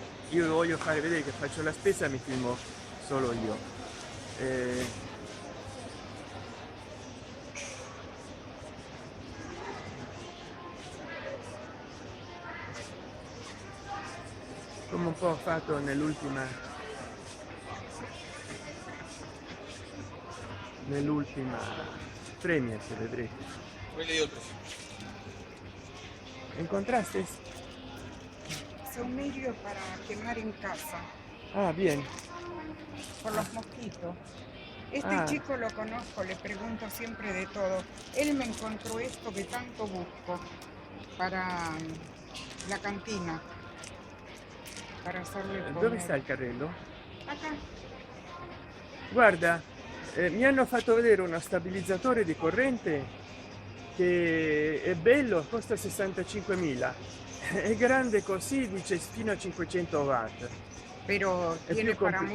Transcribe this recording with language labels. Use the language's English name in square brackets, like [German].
[Italian] io voglio fare vedere che faccio la spesa, mi filmo solo io, come un po' ho fatto nell'ultima Premier, se vedrete. [Spanish] ¿Encontraste? Son medios para quemar en casa, Ah, bien. por los mosquitos. Este Ah. chico lo conozco, le pregunto siempre de todo. Él me encontró esto que tanto busco para la cantina, para hacerle comer. [Italian] Dove sta il carrello? [Spanish] Acá. [Italian] Guarda, mi hanno fatto vedere uno stabilizzatore di corrente che è bello, costa 65.000, è grande così, dice fino a 500 watt. [Spanish] Pero Es tiene [Italian] più [Spanish] para compli-